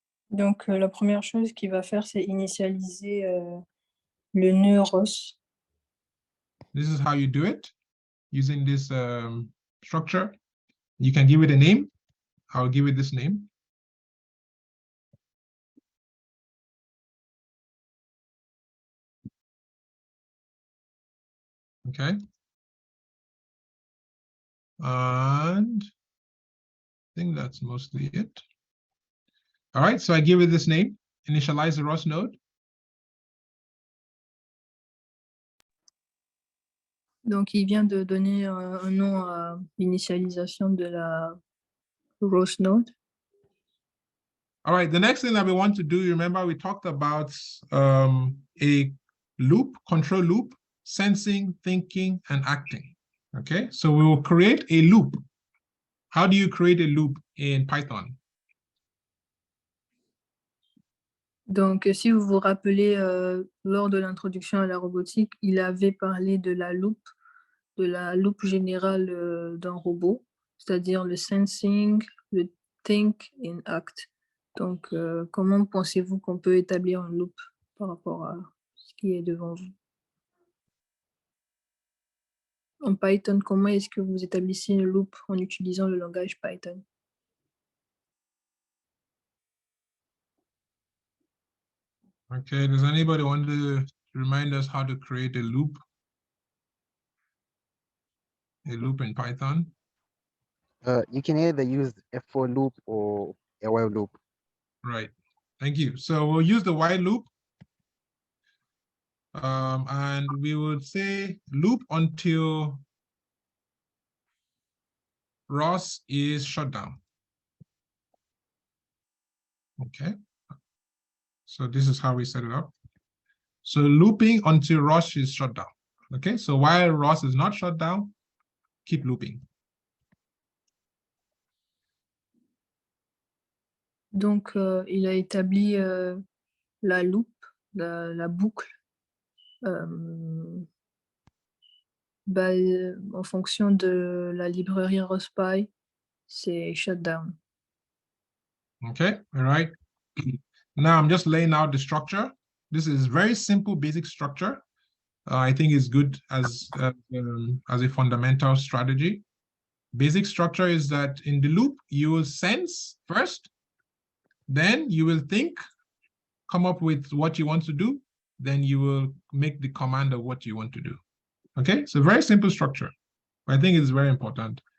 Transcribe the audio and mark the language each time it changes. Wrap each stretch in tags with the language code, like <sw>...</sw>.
<fr>Donc la première chose qu'il va faire, c'est initialiser le nœud ROS.</fr> <en>This is how you do it using this structure. You can give it a name. I'll give it this name. Okay. And I think that's mostly it. All right, so I give it this name, initialize the ROS node.</en> <fr>Donc, il vient de donner un nom à l'initialisation de la ROS node.</fr> <en>All right, the next thing that we want to do, remember we talked about a loop, control loop, sensing, thinking, and acting. Okay, so we will create a loop. How do you create a loop in Python?</en> <fr>Donc, si vous vous rappelez, lors de l'introduction à la robotique, il avait parlé de la loupe générale d'un robot, c'est-à-dire le sensing, le</fr> <en>think and act.</en> <fr>Donc, comment pensez-vous qu'on peut établir un loop par rapport à ce qui est devant vous? En Python, comment est-ce que vous établissez une loop en utilisant le langage Python?</fr> <en>Okay, does anybody want to remind us how to create a loop? A loop in Python? You can either use a for loop or a while loop. Right, thank you. So we'll use the while loop. And we would say loop until ROS is shut down. Okay, so this is how we set it up. So looping until ROS is shut down. Okay, so while ROS is not shut down, keep looping.</en> <fr>Donc, il a établi la loupe, la boucle, en fonction de la librairie ROS-Py, c'est shutdown.</fr> <en>Okay, all right. Now I'm just laying out the structure. This is very simple, basic structure. I think it's good as a fundamental strategy. Basic structure is that in the loop, you will sense first, then you will think, come up with what you want to do, then you will make the command of what you want to do. Okay, so very simple structure. I think it's very important.</en>